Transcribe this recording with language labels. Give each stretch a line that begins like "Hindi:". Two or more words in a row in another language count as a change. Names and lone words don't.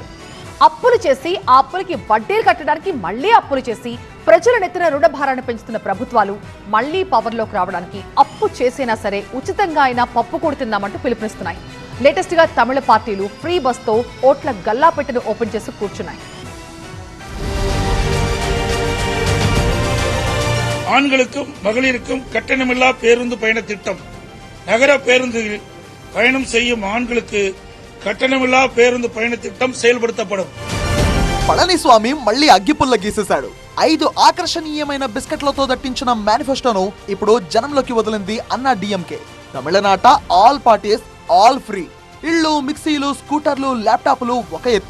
Telugu: అప్పులు చేసి ఆ అప్పులకి వడ్డీలు కట్టడానికి మళ్లీ అప్పులు చేసి ప్రజల నెత్తిన రుణ భారాన్ని పెంచుతున్న ప్రభుత్వాలు మళ్లీ పవర్లోకి రావడానికి అప్పు చేసినా సరే ఉచితంగా అయినా పప్పు కూడి తిందామంటూ పిలుపునిస్తున్నాయి. లేటెస్ట్ గా తమిళ పార్టీలు
English: free bus
Telugu: తో ఓట్ల గల్లాపెట్టెను ఓపెన్ చేసి కూర్చున్నాయి.
Tamil: ஆண்களுக்கும் மகளிருக்கும் கட்டணமில்லா பேருந்து பயண திட்டம். நகர பேருந்தில் பயணம் செய்யும் ஆண்களுக்கு கட்டணமில்லா பேருந்து பயண திட்டம் செயல்படுத்தப்படும்.
Telugu: పళనిస్వామి మళ్లీ అగ్గిపుల్ల గీసేశాడు. 5 ఆకర్షణీయమైన బిస్కెట్లతో దట్టించిన మేనిఫెస్టోను ఇప్పుడు జనంలోకి వదిలింది అన్నా డిఎంకే. తమిళనాట
English: all parties all free.
Telugu: ఇళ్ళు, మిక్సీలు, స్కూటర్లు, ల్యాప్టాప్లు ఒక ఎత్తు.